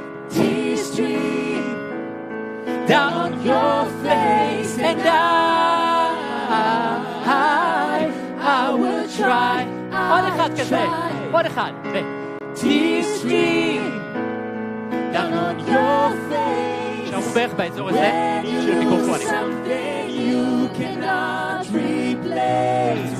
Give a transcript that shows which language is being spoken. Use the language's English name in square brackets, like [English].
[English] Tear stream down on your face, and I will try. [Hebrew] עוד אחד כזה. עוד אחד. [English] Tear stream down on your face. [Hebrew] שרמו בערך באזור הזה של מיקרופונים. [English] Something you cannot replace.